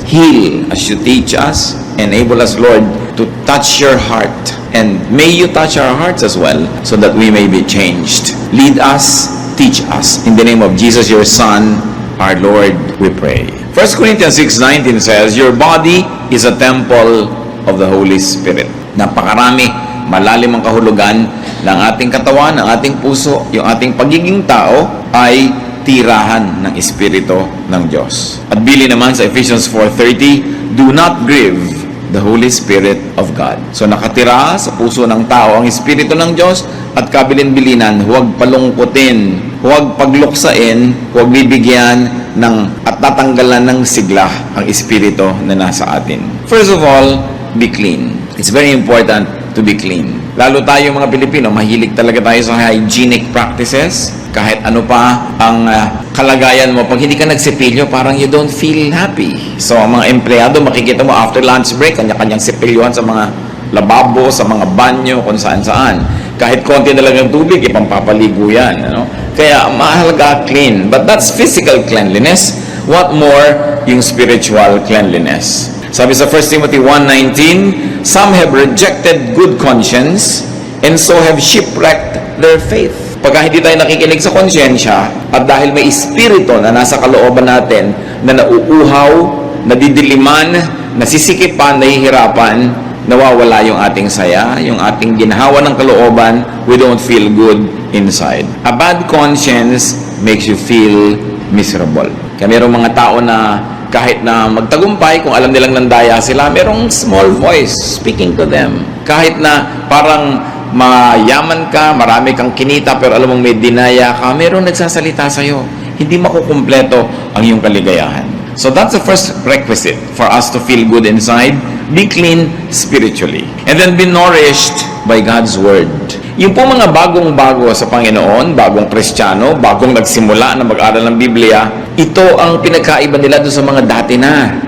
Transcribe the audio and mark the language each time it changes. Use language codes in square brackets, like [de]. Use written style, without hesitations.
[en] Heal as you teach us. Enable us, Lord, to touch your heart. And may you touch our hearts as well, so that we may be changed. Lead us, teach us. In the name of Jesus, your Son, our Lord, we pray. 1 Corinthians 6:19 says, your body is a temple of the Holy Spirit. [tl] Napakarami, malalim ang kahulugan ng ating katawan, ng ating puso, yung ating pagiging tao ay tirahan ng Espiritu ng Diyos. At bili naman sa [en] Ephesians 4:30, do not grieve the Holy Spirit of God. [tl] So nakatira sa puso ng tao ang Espiritu ng Diyos at kabilin-bilinan, huwag palungkutin, huwag pagluksain, huwag bibigyan at tatanggalan ng sigla ang Espiritu na nasa atin. [en] First of all, be clean. It's very important to be clean. [tl] Lalo tayo mga Pilipino, mahilig talaga tayo sa hygienic practices. Kahit ano pa ang kalagayan mo, pag hindi ka nagsipilyo, parang [en] you don't feel happy. [tl] So, ang mga empleyado, makikita mo [en] after lunch break, [tl] kanya-kanyang sipilyohan sa mga lababo, sa mga banyo, kung saan-saan. Kahit konti na lang ng tubig, ipampapaligo yan. Ano? Kaya, mahalaga clean. [en] But that's physical cleanliness. What more yung spiritual cleanliness? [tl] Sabi sa [en] 1 Timothy 1:19, some have rejected good conscience and so have shipwrecked their faith. [tl] Pagka hindi tayo nakikinig sa konsyensya at dahil may espiritu na nasa kalooban natin na nauuhaw, nadidiliman, nasisikipan, nahihirapan, nawawala yung ating saya, yung ating ginhawa ng kalooban, [en] we don't feel good inside. A bad conscience makes you feel miserable. [tl] Kaya mayroong mga tao na kahit na magtagumpay, kung alam nilang nandaya sila, merong [en] small voice speaking to them. [tl] Kahit na parang mayaman ka, marami kang kinita, pero alam mong may dinaya ka, merong nagsasalita sa'yo. Hindi makukumpleto ang iyong kaligayahan. [en] So that's the first requisite for us to feel good inside. Be clean spiritually. And then be nourished by God's Word. [tl] Yung po mga bagong-bago sa Panginoon, bagong Kristiyano, bagong nagsimula na mag-aral ng Biblia, ito ang pinagkaiba nila doon sa mga dati na.